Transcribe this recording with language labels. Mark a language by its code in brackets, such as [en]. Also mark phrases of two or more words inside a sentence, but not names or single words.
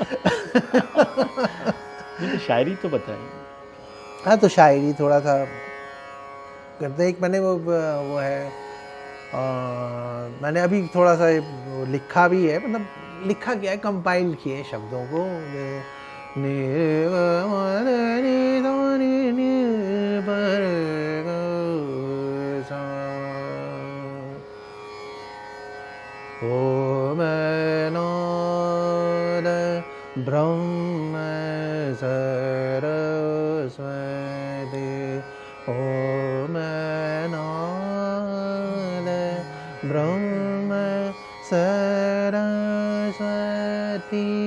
[hi] तो शायरी तो बताइए। हाँ, तो शायरी थोड़ा सा करते। एक मैंने वो है, मैंने अभी थोड़ा सा लिखा भी है, मतलब लिखा क्या है, कंपाइल किए शब्दों को। नि सा नि प रे ग सा। [sa] ओम नाद ब्रह्म सरस्वती। ओम नाद ब्रह्म सरस्वती।